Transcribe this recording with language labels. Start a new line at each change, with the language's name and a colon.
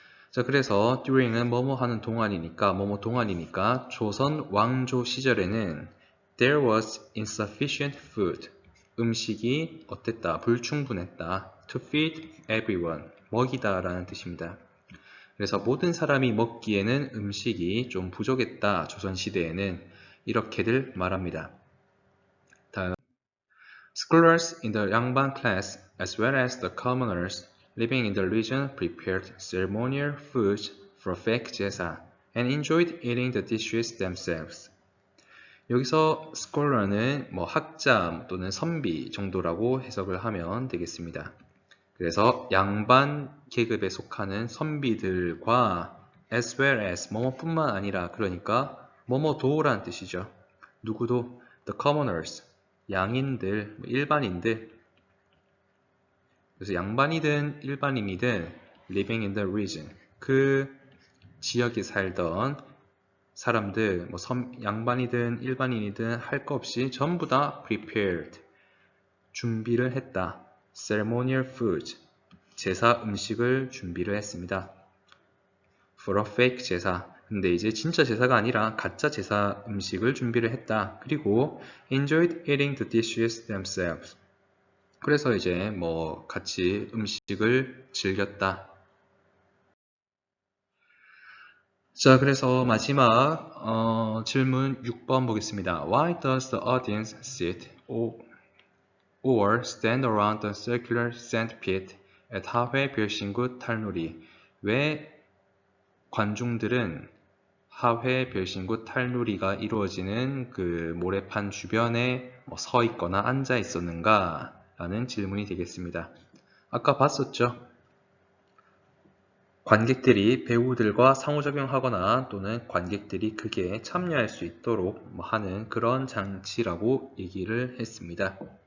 Korean: 자, 그래서 during은 뭐뭐 하는 동안이니까 뭐뭐 동안이니까 조선 왕조 시절에는
English: there was insufficient food.
Korean: 음식이 어땠다? 불충분했다.
English: To feed everyone.
Korean: 먹이다 라는 뜻입니다. 그래서 모든 사람이 먹기에는 음식이 좀 부족했다. 조선시대에는 이렇게들 말합니다.
English: 다음 Scholars in the 양반 class as well as the commoners living in the region prepared ceremonial foods for fake 제사 and enjoyed eating the dishes themselves.
Korean: 여기서 scholar는 뭐 학자 또는 선비 정도라고 해석을 하면 되겠습니다. 그래서 양반 계급에 속하는 선비들과 as well as 뭐뭐뿐만 아니라 그러니까 뭐뭐도라는 뜻이죠. 누구도 the commoners 양인들, 일반인들. 그래서 양반이든 일반인이든
English: living in the region
Korean: 그 지역에 살던 사람들, 뭐 양반이든 일반인이든 할 거 없이 전부 다 prepared, 준비를 했다. ceremonial food, 제사 음식을 준비를 했습니다.
English: for a fake
Korean: 제사, 근데 이제 진짜 제사가 아니라 가짜 제사 음식을 준비를 했다. 그리고
English: enjoyed eating the dishes themselves.
Korean: 그래서 이제 뭐 같이 음식을 즐겼다. 자, 그래서 마지막 질문 6번 보겠습니다.
English: Why does the audience sit or stand around the circular sandpit at 하회 별신굿 탈놀이?
Korean: 왜 관중들은 하회 별신굿 탈놀이가 이루어지는 그 모래판 주변에 서 있거나 앉아 있었는가? 라는 질문이 되겠습니다. 아까 봤었죠? 관객들이 배우들과 상호작용하거나 또는 관객들이 그게 참여할 수 있도록 하는 그런 장치라고 얘기를 했습니다.